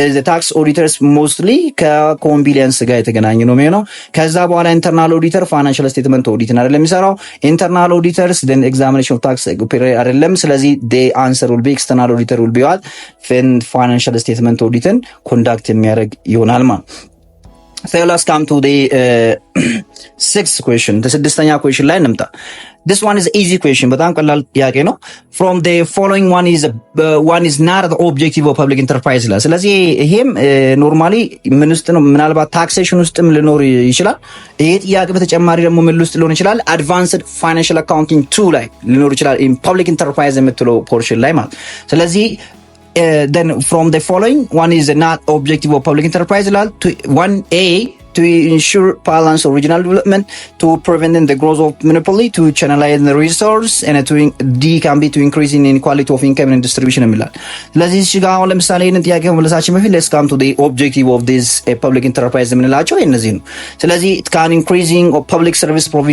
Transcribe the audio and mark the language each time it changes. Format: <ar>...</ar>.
<am>ታክስ ኦዲተርስ ሞስትሊ ከኮምፕላያንስ ጋር የተገናኘ ነው የሚሆነው። ከዛ በኋላ ኢንተርናል ኦዲተር ፋይናንሻል ስቴትመንት ኦዲት አይደለም የሚሰራው። ኢንተርናል ኦዲተርስ</am> <en>then examination of tax</en> <am>አይደለም። ስለዚህ</am> <en>the answer will be external auditor will be what financial statement</en> <am>audiትን ኮንዳክት የሚያደርግ ይሆናል ማለት።</am> <en>So let's come to the sixth question. The ስድስተኛ question</en> <am>ላይ እንምጣ።</am> <en>This one is easy question.</en> <am>በጣም ቀላል ጥያቄ ነው።</am> <en>From the following one is not the objective of public enterprise</en> <am>ላይ። ስለዚህ ይሄም ኖርማሊ ምን ውስጥ ነው? ምናልባት ታክሴሽን ውስጥም ሊኖር ይችላል። ይሄ ጥያቄ በተጨማሪ ደግሞ ምን ውስጥ ሊሆን ይችላል?</am> <en>Advanced Financial Accounting 2</en> <am>ላይ ሊኖር ይችላል።</am> <en>in public enterprise</en> <am>የምትለው ፖርሽን ላይ ማለት። ስለዚህ</am> <en>then from the following one is not objective of public enterprise law. 1A to ensure balance of regional development, to prevent the growth of monopoly, to channelize the resource, and to D can be to increase in inequality of income and distribution</en> <am>የሚላል። ስለዚህ እዚህ ጋር ለምሳሌ ይሄን ጥያቄ መመለሳችን በፊት</am> <en>let's come to the objective of this public enterprise</en> <am>የምንላቸው እነዚህ ነው። ስለዚህ</am> <en>it can increasing of public service</en>